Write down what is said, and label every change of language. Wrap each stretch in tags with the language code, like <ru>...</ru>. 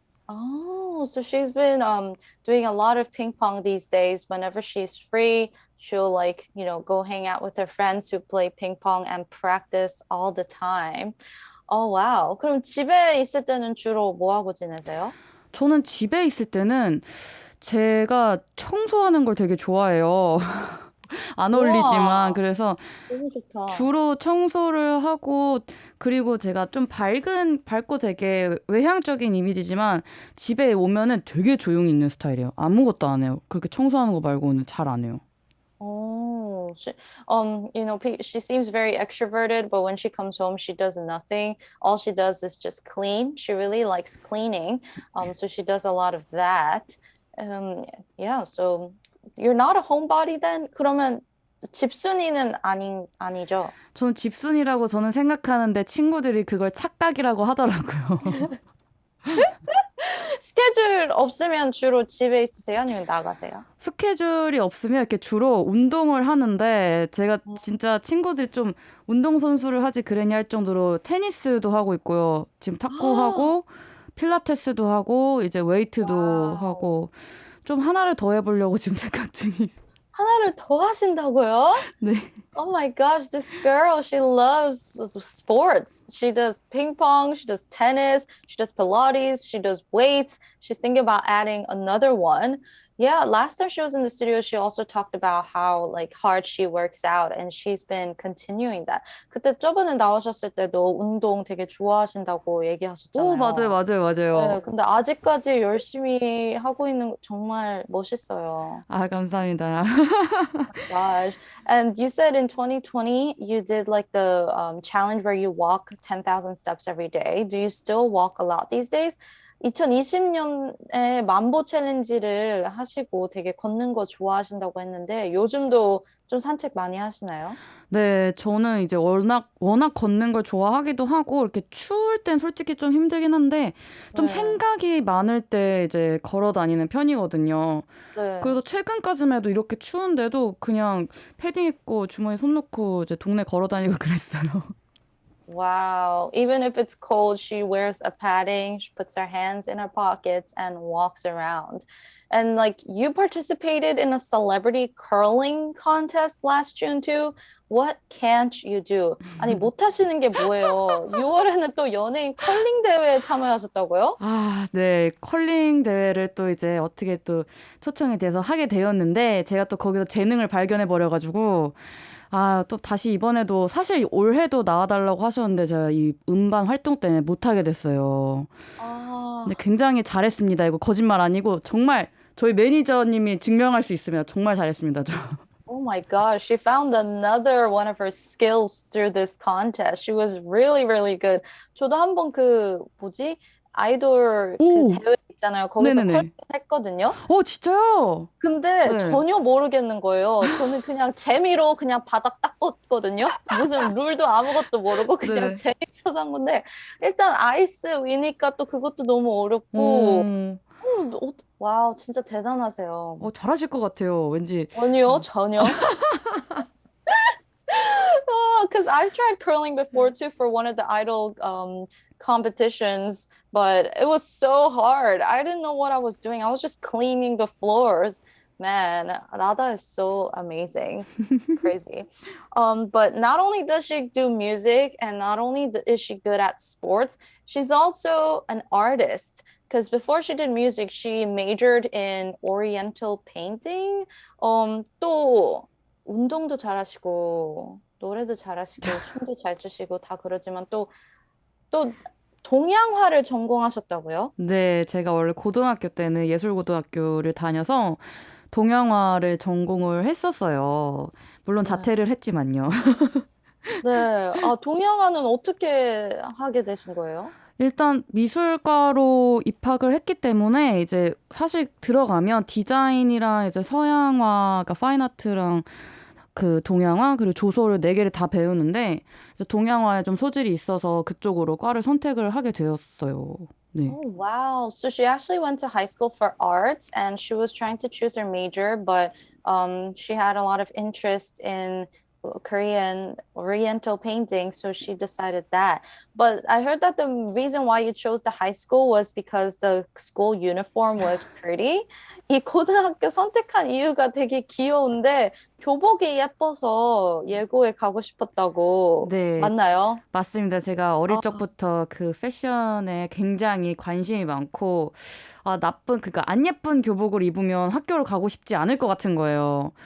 <en>Oh, so she's been doing a lot of ping pong these days. Whenever she's free, she'll like, go hang out with her friends who play ping pong and practice all the time. Oh, wow.</en> <ko>그럼 집에 있을 때는 주로 뭐 하고 지내세요? 저는 집에 있을 때는 제가 청소하는 걸 되게 좋아해요. 안 어울리지만 우와, 그래서 너무 좋다. 주로 청소를 하고 그리고 제가 좀 밝고 되게 외향적인 이미지지만 집에 오면은 되게 조용히 있는 스타일이에요. 아무것도 안 해요. 그렇게 청소하는 거 말고는 잘 안 해요.</ko> <en>Oh, she seems very extroverted, but when she comes home, she does nothing. All she does is just clean. She really likes cleaning. So she does a lot of that. Yeah, so you're not a homebody then?</en> <ko>그러면 집순이는 아니죠? 저는 집순이라고 저는 생각하는데 친구들이 그걸 착각이라고 하더라고요. 스케줄 없으면 주로 집에 있으세요? 아니면 나가세요? 스케줄이 없으면 이렇게 주로 운동을 하는데 제가 진짜 친구들이 좀 운동선수를 하지 그랬냐 할 정도로 테니스도 하고 있고요. 지금 탁구하고 필라테스도 하고 이제 웨이트도 와우. 하고 좀 하나를 더 해보려고 지금 생각 중이에요. 하나를 더 하신다고요? 네.</ko> <en>Oh my gosh, this girl, she loves sports. She does ping pong, she does tennis, she does Pilates, she does weights. She's thinking about adding another one. Yeah, last time she was in the studio, she also talked about how like hard she works out and she's been continuing that.</en> <ko>그때 저번에 나오셨을 때도 운동 되게 좋아하신다고 오, 맞아요, 얘기하셨잖아요. 맞아요, 맞아요. 네, 근데 아직까지 열심히 하고 있는 거 정말 멋있어요. 아, 감사합니다.</ko> <en>Gosh. And you said in 2020 you did like the challenge where you walk 10,000 steps every day. Do you still walk a lot these days?</en> <ko>2020년에 만보 챌린지를 하시고 되게 걷는 거 좋아하신다고 했는데 요즘도 좀 산책 많이 하시나요? 네, 저는 이제 워낙 걷는 걸 좋아하기도 하고, 이렇게 추울 땐 솔직히 좀 힘들긴 한데, 좀 네. 생각이 많을 때 이제 걸어 다니는 편이거든요. 네. 그래서 최근까지만 해도 이렇게 추운데도 그냥 패딩 입고 주머니에 손 넣고 이제 동네 걸어 다니고 그랬어요.</ko> <en>Wow. Even if it's cold, she wears a padding, she puts her hands in her pockets and walks around. And like you participated in a celebrity curling contest last June too. What can't you do?</en> <ko>아니, 못 하시는 게 뭐예요? 6월에는 또 연예인 컬링 대회에 참여하셨다고요? 아, 네. 컬링 대회를 또 이제 어떻게 또 초청이 돼서 하게 되었는데, 제가 또 거기서 재능을 발견해 버려가지고, 아, 또 다시 이번에도 사실 올해도 나와달라고 하셨는데 제가 이 음반 활동 때문에 못하게 됐어요. 근데 아, 굉장히 잘했습니다. 이거 거짓말 아니고 정말 저희 매니저님이 증명할 수 있으면 정말 잘했습니다. 저.</ko> <en>oh my gosh, she found another one of her skills through this contest. She was really, really good.</en> <ko>저도 한번 그 뭐지? 아이돌 그 오, 대회 있잖아요. 거기서 컬링 네네네. 했거든요. 진짜요? 근데 네. 전혀 모르겠는 거예요. 저는 그냥 재미로 그냥 바닥 닦았거든요. 무슨 룰도 아무것도 모르고 그냥 네네. 재밌어서 한 건데 일단 아이스 위니까 또 그것도 너무 어렵고 어, 와우 진짜 대단하세요. 잘하실 것 같아요. 왠지. 전혀 전혀.</ko> <en>Because I've tried curling before too for one of the idol competitions, but it was so hard. I didn't know what I was doing. I was just cleaning the floors. Man, Nada is so amazing. Crazy. But not only does she do music and not only is she good at sports, she's also an artist. Because before she did music, she majored in Oriental painting.</en> <ko>또 운동도 잘하시고 노래도 잘하시고 춤도 잘 추시고 다 그러지만 또 동양화를 전공하셨다고요? 네, 제가 원래 고등학교 때는 예술고등학교를 다녀서 동양화를 전공을 했었어요. 물론 네. 자퇴를 했지만요. 네. 아, 동양화는 어떻게 하게 되신 거예요? 일단 미술과로 입학을 했기 때문에 이제 사실 들어가면 디자인이랑 이제 서양화, 그러니까 파인아트랑 그 동양화 그리고 조소를 네 개를 다 배우는데 이제 동양화에 좀 소질이 있어서 그쪽으로 과를 선택을 하게 되었어요. 네.</ko> <en>Oh, wow. So she actually went to high school for arts and she was trying to choose her major, but she had a lot of interest in Korean Oriental painting, so she decided that. But I heard that the reason why you chose the high school was because the school uniform was pretty.</en> <ko>이 고등학교 선택한 이유가 되게 귀여운데 교복이 예뻐서 예고에 가고 싶었다고 네, 맞나요? 맞습니다. 제가 어릴 아, 적부터 그 패션에 굉장히 관심이 많고, 그러니까 안 예쁜 교복을 입으면 학교를 가고 싶지 않을 것 같은 거예요.</ko>